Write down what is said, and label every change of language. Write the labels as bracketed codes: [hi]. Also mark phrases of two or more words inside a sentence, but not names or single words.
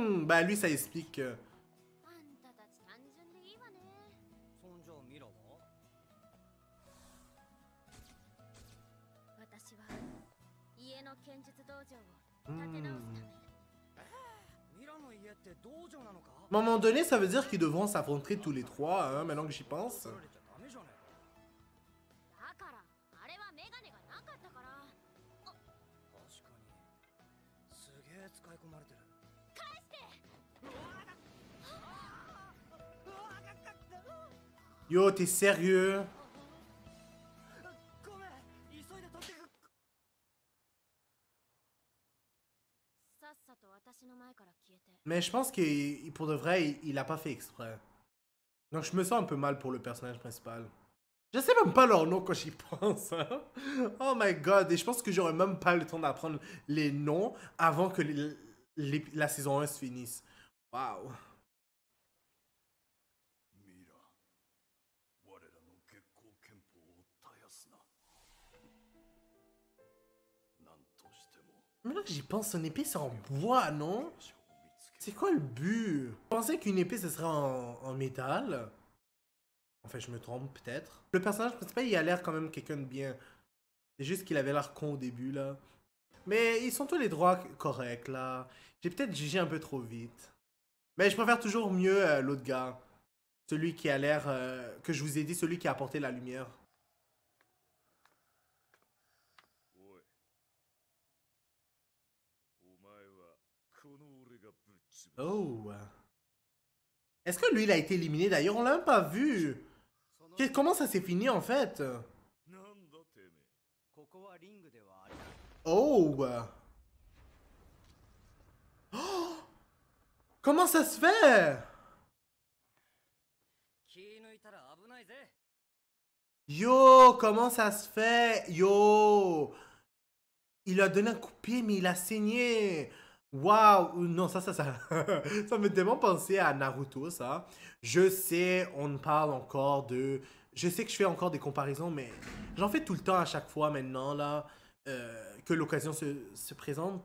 [fr] Bah lui, ça explique que... [ja] あんたたち単純でいいわね。そんじゃミラは私は家の剣術道場を立て直すため。ミラの家って道場なのか？ [fr] Mais à un moment donné, ça veut dire qu'ils devront s'affronter tous les trois, hein, maintenant que j'y pense. [ja] 取られちゃダメじゃねえか。だからあれはメガネがなかったから。確かにすげえ使い込まれてる。返して。 [fr] Yo, t'es sérieux? [ja] ごめん、急いで取ってく。さっさと私の前から消えて。 [fr] Mais je pense que pour de vrai, il a pas fait exprès. Donc je me sens un peu mal pour le personnage principal. Je sais même pas leur nom quand j'y pense. Hein? [en] Oh my god, [fr] et je pense que j'aurais même pas le temps d'apprendre les noms avant que la saison 1 se finisse. Waouh. [ja] ミラ、我らの月光憲法を絶やすな。なんとしても [fr] Mais là que j'y pense, son épée c'est en bois, non? [ja] 者を見つけ [fr] C'est quoi le but? Je pensais qu'une épée ce serait en métal. Enfin, je me trompe peut-être. Le personnage principal, il a l'air quand même quelqu'un de bien. C'est juste qu'il avait l'air con au début, là. Mais ils sont tous les droits corrects, là. J'ai peut-être jugé un peu trop vite. Mais je préfère toujours mieux l'autre gars. Celui qui a l'air... que je vous ai dit, celui qui a apporté la lumière. [ja] おい。お前はこの俺がぶっ潰す。 [fr] Oh. Est-ce que lui, il a été éliminé d'ailleurs? On l'a même pas vu. Comment ça s'est fini, en fait? [ja] なんだてめえ。ここはリングではあり。 [fr] Oh. Oh. Comment ça se fait? [ja] 気抜いたら危ないぜ。 [fr] Yo, comment ça se fait? Yo. Il lui a donné un coup de pied, mais il a saigné. Waouh. Non, ça ça me fait tellement penser à Naruto, ça. Je sais, on parle encore de... Je sais que je fais encore des comparaisons, mais j'en fais tout le temps à chaque fois maintenant, là, que l'occasion se présente.